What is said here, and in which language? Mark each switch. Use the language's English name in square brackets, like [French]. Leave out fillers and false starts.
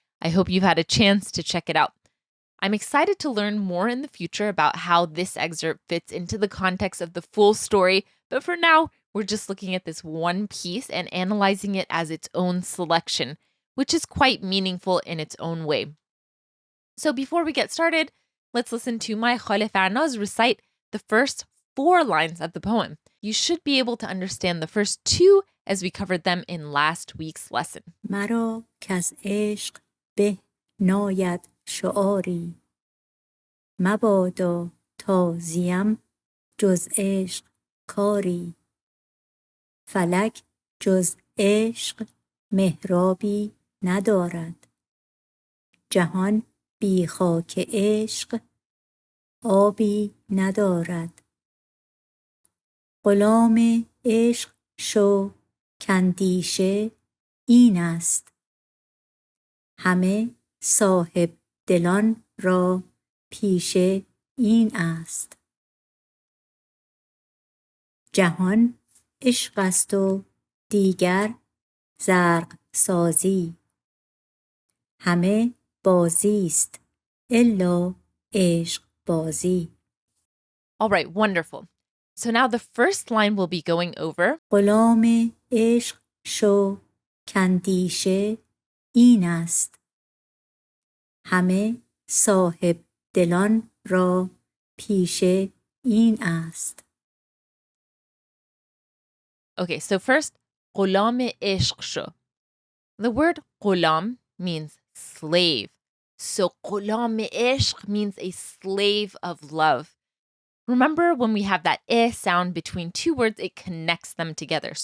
[English] I hope you've had a chance to check it out. I'm excited to learn more in the future about how this excerpt fits into the context of the full story, but for now, we're just looking at this one piece and analyzing it as its own selection, which is quite meaningful in its own way. So before we get started, let's listen to my Khale Farnaz recite the first 4 lines of the poem. You should be able to understand the first 2 as we covered them in last week's lesson. [Persian] مرا کز عشق به ناید شعاری مبادا تازیم جز عشق کاری فلک جز عشق محرابی ندارد جهان بی خاک عشق آبی ندارد غلام عشق شو کاندیشه این است همه صاحب دلان را پیشه این است جهان عشق است و دیگر زرق سازی همه بازی است الا عشق بازی. [English] All right, wonderful. So now the first line we'll be going over. [Persian] غلام عشق شو کاندیشه این است همه صاحب دلان را پیشه این است. [English] Okay, so first, [Persian] غلام عشق شو. [English] The word غلام means slave. So [Persian] غلام عشق [English] means a slave of love. Remember when we have that sound between 2 words, it connects them together.